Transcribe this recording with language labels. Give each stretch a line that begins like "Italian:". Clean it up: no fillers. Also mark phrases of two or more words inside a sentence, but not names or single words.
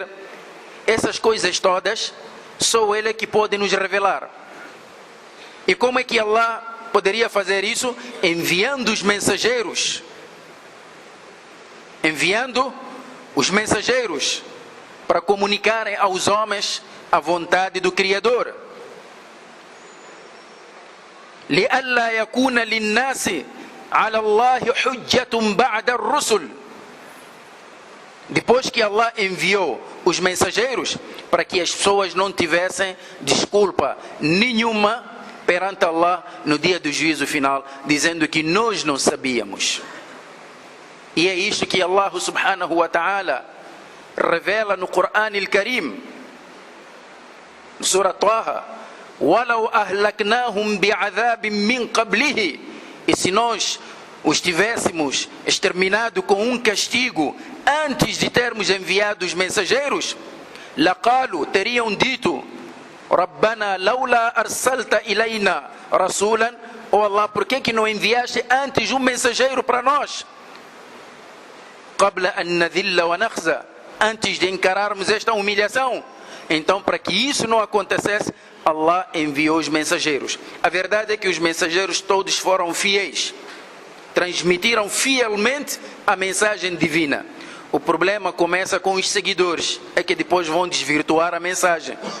Portuguese: Essas coisas todas, só Ele é que pode nos revelar. E como é que Allah poderia fazer isso? Enviando os mensageiros. Enviando os mensageiros para comunicarem aos homens a vontade do Criador.
Arabic: لِأَلَّا يَكُونَ لِلنَّاسِ عَلَى اللَّهِ حُجَّةٌ بَعْدَ الرُّسُلِ.
Portuguese: Depois que Allah enviou os mensageiros, para que as pessoas não tivessem desculpa nenhuma perante Allah no dia do juízo final, dizendo que nós não sabíamos. E é isto que Allah
Arabic: سبحانه وتعالى
Portuguese: revela no Quran al-Karim, Surah Taha:
Arabic: وَلَوْ أَهْلَكْنَاهُمْ بِعَذَابٍ مِّنْ قَبْلِهِ.
Portuguese: E se nós os tivéssemos exterminado com um castigo antes de termos enviado os mensageiros, لَقَالُوا, teriam dito:
Arabic: رَبَّنَا لَوْلَا أَرْسَلْتَ إِلَيْنَا رَسُولًا.
Portuguese: Oh Allah, por que não enviaste antes um mensageiro para nós?
Arabic: قَبْلَ أَن نَذِلَّ وَنَخْزَى,
Portuguese: antes de encararmos esta humilhação. Então, para que isso não acontecesse, Allah enviou os mensageiros. A verdade é que os mensageiros todos foram fiéis, transmitiram fielmente a mensagem divina. O problema começa com os seguidores, é que depois vão desvirtuar a mensagem.